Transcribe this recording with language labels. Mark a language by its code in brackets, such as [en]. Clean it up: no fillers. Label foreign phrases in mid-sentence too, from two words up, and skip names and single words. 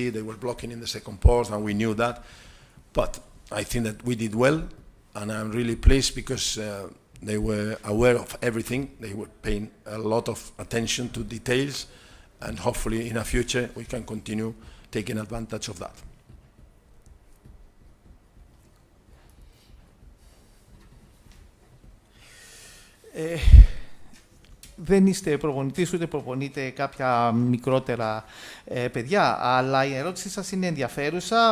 [en] They were blocking in the second post, and we knew that. But I think that we did well, and I'm really pleased because they were aware of everything. They were paying a lot of attention to details, and hopefully in the future we can continue taking advantage of that. [el] Δεν είστε προπονητής, ούτε προπονείτε κάποια μικρότερα παιδιά, αλλά η ερώτησή σας είναι ενδιαφέρουσα.